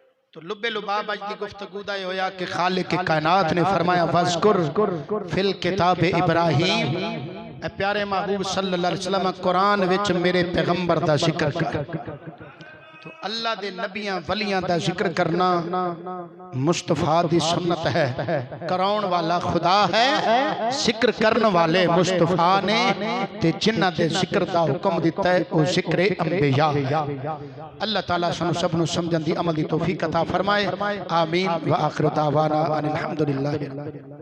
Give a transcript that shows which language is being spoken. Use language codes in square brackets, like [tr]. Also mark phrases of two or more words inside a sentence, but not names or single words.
[pa] تو لبِ لباب اج کی گفتگو دا ہویا کہ خالقِ کائنات نے فرمایا [ar] واذكر في الكتاب إبراهيم, [pa] اے پیارے محبوب [ar] صلى الله عليه وسلم [pa] قرآن وچ میرے پیغمبر دا ذکر کر. تو اللہ دے نبیاں ولیاں دا ذکر کرنا مصطفیٰ دی سنت ہے. کراؤن والا خدا ہے، ذکر کرنے والے مصطفیٰ نے، تے جنہاں دے ذکر دا حکم دتا ہے وہ ذکر انبیاء. اللہ تعالیٰ سانوں سبنوں سمجھن دی عمل دی توفیق عطا فرمائے. [ar] آمين و آخر دعوانا أن الحمد لله.